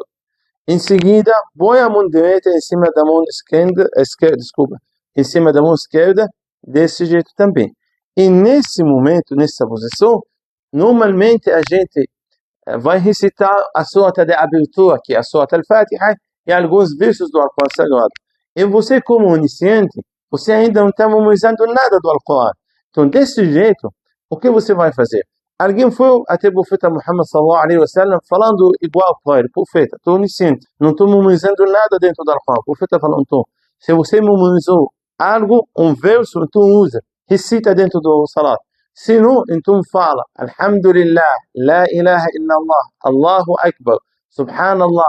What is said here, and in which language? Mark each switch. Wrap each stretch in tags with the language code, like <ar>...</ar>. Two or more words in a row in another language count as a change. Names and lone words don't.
<pt>Em seguida, põe a mão direita em cima da mão esquerda, em cima da mão esquerda, desse jeito também. E nesse momento, nessa posição, normalmente a gente vai recitar a surata de abertura, que é a surata al-Fatiha, e alguns versos do Alcorão Sagrado. E você, como iniciante, você ainda não está memorizando nada do Alcorão. Então, desse jeito, o que você vai fazer? Alguém foi até o profeta Muhammad</pt> <ar>صلى الله عليه وسلم</ar> <pt>falando igual para ele, profeta, estou iniciante, não estou memorizando nada dentro do Alcorão. O profeta falou, então, se você memorizou algo, um verso, então usa, recita dentro do salat. Se não, então fala,</pt> <ar>الحمد لله، لا إله إلا الله، الله أكبر، سبحان الله.</ar>